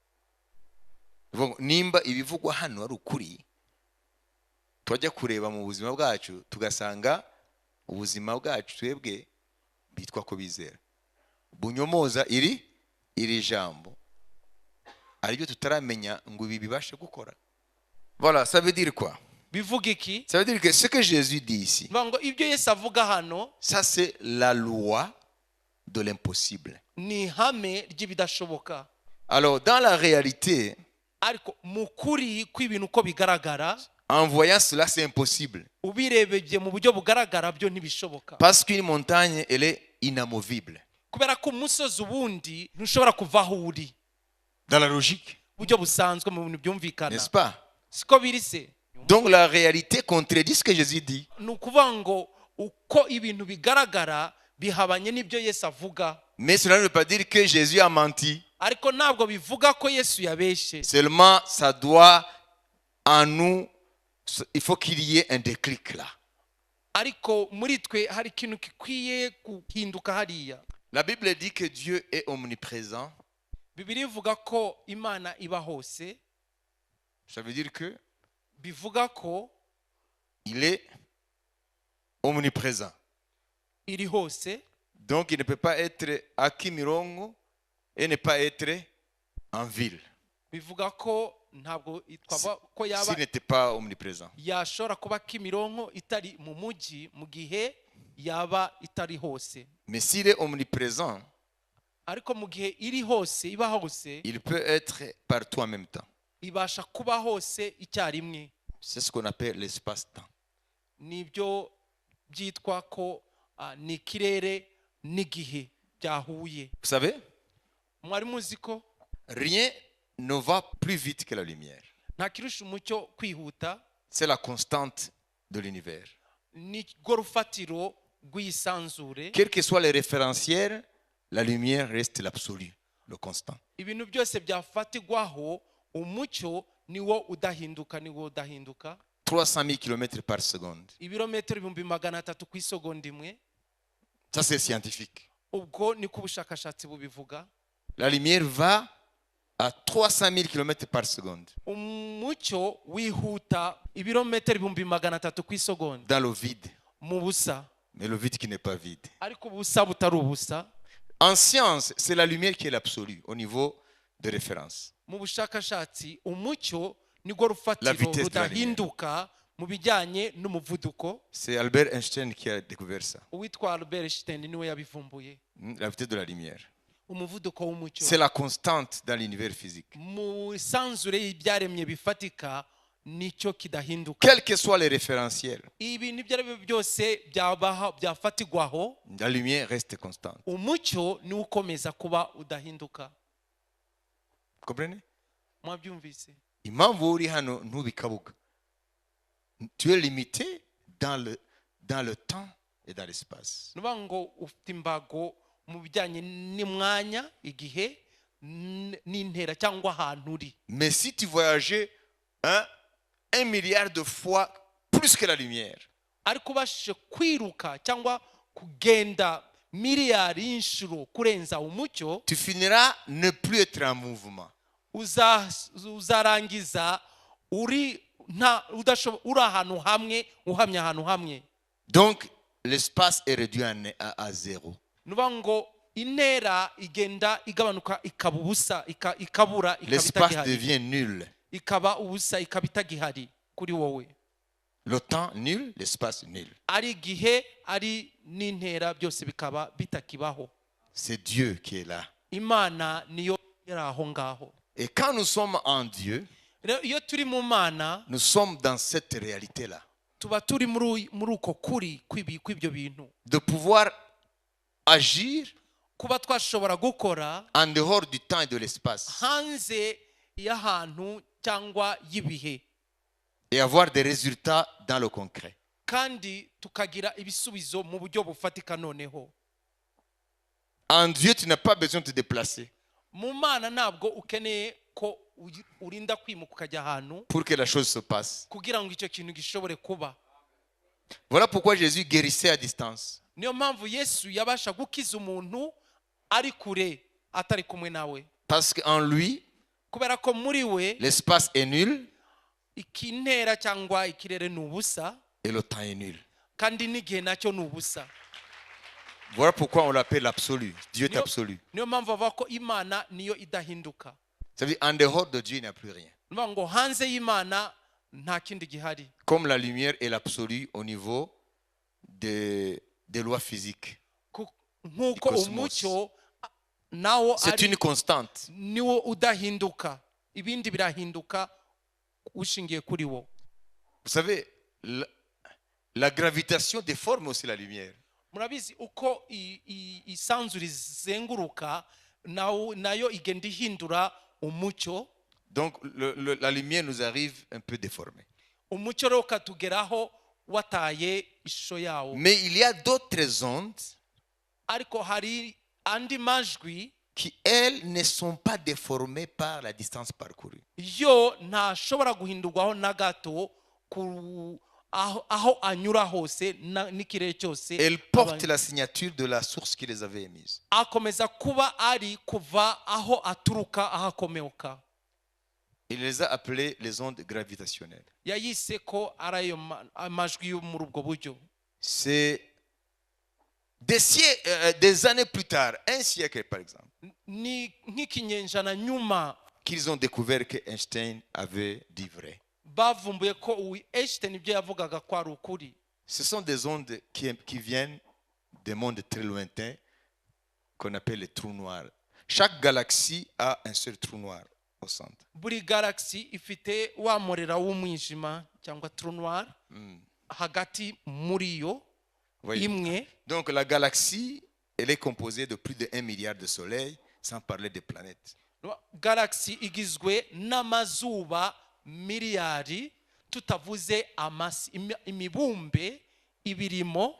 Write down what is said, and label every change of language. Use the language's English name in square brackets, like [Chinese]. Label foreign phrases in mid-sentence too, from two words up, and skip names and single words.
[Kinyarwanda] Nimba ibivugwa hano ari ukuri, twajya kureba mu buzima bwacu tugasanga ubuzima bwacu twebwe bitwa ko bizera, bunyomoza iri jambo, aribyo tutaramenya ngo ibi bibashe gukora. [French] Voilà, ça veut dire quoi? [Kinyarwanda] Bivuga iki? [French] Ça veut dire que ce que Jésus dit ici, [Kinyarwanda] Ngo ibyo Yesu avuga hano, [French] ça c'est la loi de l'impossible. [Kinyarwanda] ni ihame ry'ibidashoboka. [French] Alors, dans la réalité, [Kinyarwanda] Ariko mu kuri kw'ibintu uko bigaragara, [French] en voyant cela, c'est impossible. [Kinyarwanda] ubirebeye mu buryo bugaragara byo ntibishoboka. [French] Parce qu'une montagne, elle est inamovible. [Kinyarwanda] Kubera ko umusozi ubundi ntushobora kuva aho uri. [French] Dans la logique, [Kinyarwanda] Buryo busanzwe mu bintu byumvikana. [French] n'est-ce pas? [Kinyarwanda] Siko biri se. [French] Donc la réalité contredit ce que Jésus dit. [Kinyarwanda] Ni ukuvuga ngo uko ibintu bigaragara bihabanye n'ibyo Yesu avuga. [French] Mais cela ne veut pas dire que Jésus a menti. [Kinyarwanda] Ariko ntabwo bivuga ko Yesu yabeshe. [French] Seulement, ça doit en nous, il faut qu'il y ait un déclic là. [Kinyarwanda] Ariko muri twe hari ikintu gikwiye guhinduka hariya. [French] La Bible dit que Dieu est omniprésent. [Kinyarwanda] Bibiliya ivuga ko Imana iba hose. [French] Ça veut dire que [Kinyarwanda] Bivuga ko [French] il est omniprésent. [Kinyarwanda] iri hose. [French] Donc il ne peut pas être à Kimirongo et ne pas être en ville [Kinyarwanda] Bivuga ko ntabwo twaba ko yaba [French] s'il n'était pas omniprésent. [Kinyarwanda] yashobora kuba Kimironko itari mu mujyi mu gihe yaba itari hose. [French] Mais s'il est omniprésent, [Kinyarwanda] Ariko mu gihe iri hose iba hose, [French] il peut être partout en même temps. [Kinyarwanda] ibasha kuba hose icyarimwe. [French] C'est ce qu'on appelle l'espace-temps. [Kinyarwanda] Nibyo byitwa ko ni ikirere n'igihe byahuye. [French] Vous savez, [Kinyarwanda] Mwari muzi ko [French] rien ne va plus vite que la lumière. [Kinyarwanda] nta kirusha umucyo kwihuta. [French] C'est la constante de l'univers. [Kinyarwanda] Ni rwo rufatiro rw'isanzure. [French] Quels que soient les référentiels, la lumière reste l'absolu, le constant. [Kinyarwanda] Ibintu byose byafatirwaho umucyo niwo udahinduka, niwo udahinduka. [French] 300 000 km par seconde. [Kinyarwanda] Ibirometero 300 ku isegonda imwe. [French] Ça, c'est scientifique. [Kinyarwanda] Ubwo ni ko ubushakashatsi bubivuga. [French] La lumière va à 300 000 km par seconde [Kinyarwanda] Umucyo wihuta ibirometero 300 ku isegonda [French] dans le vide. [Kinyarwanda] mu busa. [French] Mais le vide qui n'est pas vide. [Kinyarwanda] Ariko ubusa butari ubusa. [French] En science, c'est la lumière qui est l'absolu au niveau de référence. [Kinyarwanda] Mu bushakashatsi umucyo nigwo rufatiro [French] vitesse de la [Kinyarwanda] rudahinduka mu bijyanye n'umuvuduko. [French] C'est Albert Einstein qui a découvert ça. [Kinyarwanda] Uwitwa Albert Einstein niwe yabivumbuye. [French] La vitesse de la lumière. [Kinyarwanda] Umuvuduko w'umucyo. [French] C'est la constante dans l'univers physique. [Kinyarwanda] Mu isanzure y'ibyaremye bifatika nicyo kidahinduka. [French] Quels que soient les référentiels, [Kinyarwanda] Ibintu ibyo ari byo byose byafatirwaho, [French] la lumière reste constante. [Kinyarwanda] umucyo niwo ukomeza kuba udahinduka. [French] Vous comprenez? [Kinyarwanda] Mwabyumvise? Impamvu uri hano ntubikabuga. [French] Tu es limité dans le temps et dans l'espace. [Kinyarwanda] Nuba ngo ufite imbago mu bijyanye n'umwanya, igihe n'intera cyangwa ahantu uri. [French] Mais si tu voyageais 1 milliard de fois plus que la lumière, [Kinyarwanda] Ariko ubashije kwiruka cyangwa kugenda miliyari y'inshuro kurenza umucyo, [French] tu finiras ne plus être en mouvement. [Kinyarwanda] uzarangiza uri ahantu hamwe, uhamye ahantu hamwe. [French] Donc, l'espace est réduit à zéro. [Kinyarwanda] Nuba ngo intera igenda igabanuka ikaba ubusa, ikabura, [French] L'espace devient nul. [Kinyarwanda] ikaba ubusa, ikaba itagihari kuri wowe. [French] Le temps nul, l'espace nul. [Kinyarwanda] Ari igihe ari n'intera byose bikaba bitakibaho. [French] C'est Dieu qui est là. [Kinyarwanda] Imana niyo yari aho ngaho. [French] Et quand nous sommes en Dieu, [Kinyarwanda] Iyo turi mu Mana, [French] nous sommes dans cette réalité-là. [Kinyarwanda] tuba turi muri uko kuri kw'ibyo bintu. [French] De pouvoir agir [Kinyarwanda] Kuba twashobora gukora [French] en dehors du temps et de l'espace. [Kinyarwanda] hanze y'ahantu cyangwa y'ibihe. [French] Et avoir des résultats dans le concret. [Kinyarwanda] Kandi tukagira ibisubizo mu buryo bufatika noneho. [French] En Dieu, tu n'as pas besoin de te déplacer [Kinyarwanda] Mu Mana ntabwo ukeneye ko urinda kwimuka ukajya ahantu [French] pour que la chose se passe. [Kinyarwanda] kugira ngo icyo kintu gishobore kuba. [French] Voilà pourquoi Jésus guérissait à distance. [Kinyarwanda] Niyo mpamvu Yesu yabasha gukiza umuntu ari kure, atari kumwe nawe. [French] Parce qu'en lui, [Kinyarwanda] Kubera ko muri we [French] l'espace est nul [Kinyarwanda] ikintera cyangwa ikirere ni ubusa, [French] et le temps est nul. [Kinyarwanda] kandi n'igihe nacyo ni ubusa. [French] Voilà pourquoi on l'appelle l'absolu. Dieu est absolu. [Kinyarwanda] Niyo mpamvu bavuga ko Imana niyo idahinduka. [French] Ça veut dire en dehors de Dieu, il n'y a plus rien. [Kinyarwanda] Nuvuga ngo hanze y'Imana nta kindi gihari. [French] Comme la lumière est l'absolu au niveau des lois physiques. [Kinyarwanda] nk'uko cosmos. umucyo nawo [French] C'est [Kinyarwanda] ari [French] une constante. [Kinyarwanda] niwo udahinduka, ibindi birahinduka ushingiye kuri wo. [French] Vous savez, la gravitation déforme aussi la lumière. [Kinyarwanda] Murabizi uko isanzure izenguruka nayo igenda ihindura umucyo. [French] Donc la lumière nous arrive un peu déformée. [Kinyarwanda] Umucyo rero ukatugeraho wataye ishusho yawo. [French] Mais il y a d'autres ondes [Kinyarwanda] Ariko hari andi majwi [French] qui, elles, ne sont pas déformées par la distance parcourue. [Kinyarwanda] yo ntashobora guhindurwaho na gato aho anyura hose n'ikirere cyose. [French] Elles portent la signature de la source qui les avait émises. [Kinyarwanda] Akomeza kuba ari kuva aho aturuka aho akomoka. [French] Il les a appelées les ondes gravitationnelles. [Kinyarwanda] Yayise ko ari ayo amajwi yo muri ubwo buryo. [French] C'est des années plus tard, un siècle par exemple, [Kinyarwanda] Ni nk'ikinyejana nyuma [French] qu'ils ont découvert que Einstein avait dit vrai. [Kinyarwanda] bavumbuye ko Einstein ibyo yavugaga ko ari ukuri. [French] Ce sont des ondes qui viennent des mondes très lointains qu'on appelle les trous noirs. Chaque galaxie a un seul trou noir au centre. [Kinyarwanda] Buri galaxy ifite wa murera w'umwijima cyangwa [French] trou noir [Kinyarwanda] hagati muri yo [French] Voyez. [Kinyarwanda] imwe. [French] Donc la galaxie, elle est composée de plus de 1 milliard de soleils, sans parler des planètes. [Kinyarwanda] Galaxy igizwe n'amazuba miliyari, tutavuze imibumbe ibirimo.